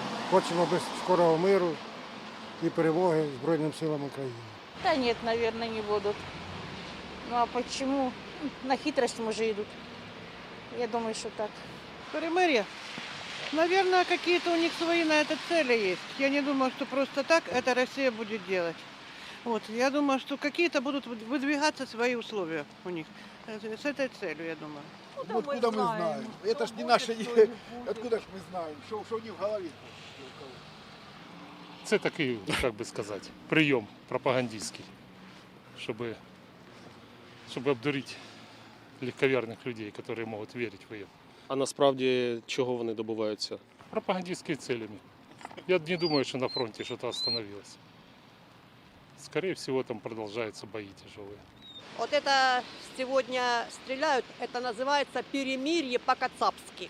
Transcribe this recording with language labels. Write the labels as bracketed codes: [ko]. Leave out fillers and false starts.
[uk] Хочемо скорого миру і перемоги Збройним силам України. [ru] Да нет, наверное, не будут. Ну а почему? На хитрость, может, идут. Я думаю, что так. Перемирие. Наверное, какие-то у них свои на это цели есть. Я не думаю, что просто так это Россия будет делать. Вот. Я думаю, что какие-то будут выдвигаться свои условия у них. С этой целью, я думаю. Откуда мы знаем? Это ж не наше... Откуда ж мы знаем? Что у них в голове? [uk] Це такий, як би сказати, прийом пропагандистський, щоб обдурити легковерних людей, які можуть вірити в це. А насправді чого вони добиваються? [ru] Пропагандистскими целями. Я не думаю, что на фронте что-то остановилось. Скорее всего, там продолжаются бои тяжелые. Вот это сегодня стреляют, это называется перемирие по-кацапски.